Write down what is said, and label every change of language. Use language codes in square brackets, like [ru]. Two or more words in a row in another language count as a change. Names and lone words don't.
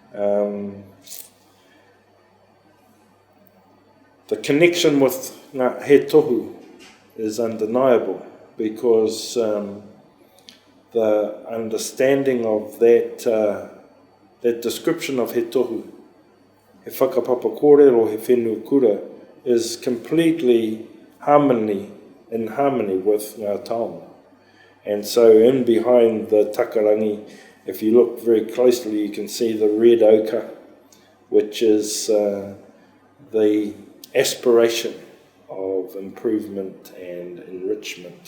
[en] The connection with [mi] he tohu [en] is undeniable, because the understanding of that description of [mi] he tohu, he whakapapa kōrero, he whenua kura, [en] is completely in harmony with Ngā Taonga. And so in behind the takarangi, if you look very closely, you can see the red ochre, which is the aspiration of improvement and enrichment.